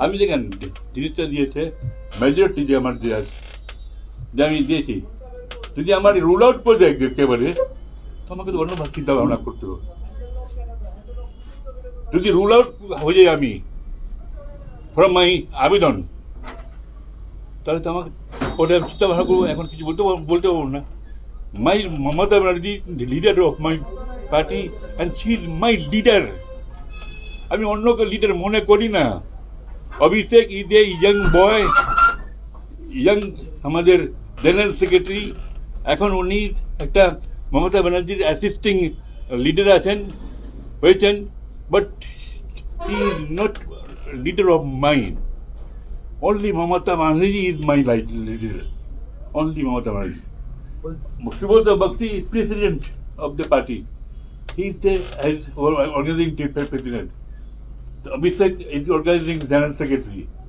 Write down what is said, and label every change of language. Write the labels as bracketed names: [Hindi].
[Bangla] আমি দেখেন জিনিসটা দিয়েছে মেজরিটি যে আমার যে আছে, যে আমি দিয়েছি, যদি আমার রুল আউট করে দেয় একেবারে, তো আমাকে তো অন্য চিন্তা ভাবনা করতে হবে। যদি রুল আউট হয়ে যায় আমি [English] from my [Bangla] আবেদন, তাহলে তো আমাকে ওটা চিন্তা ভাবনা করবো। এখন কিছু বলতে পারবো না। [English] My Mamata Banerjee the leader of my party and she is my leader. [Bangla] আমি অন্যকে লিডার মনে করি না। [English] Abhishek is a young boy, young [Bangla] আমাদের [English] General secretary. [Bangla] এখন উনি একটা মমতা ব্যানার্জির অ্যাসিস্টিং লিডার হয়েছেন, [English] But he is not leader of mine. Only Mamata Banerjee is my leader, only Mamata Banerjee. Subodh Bakshi is president of the party. He is the organizing president. Abhishek is organizing general secretary.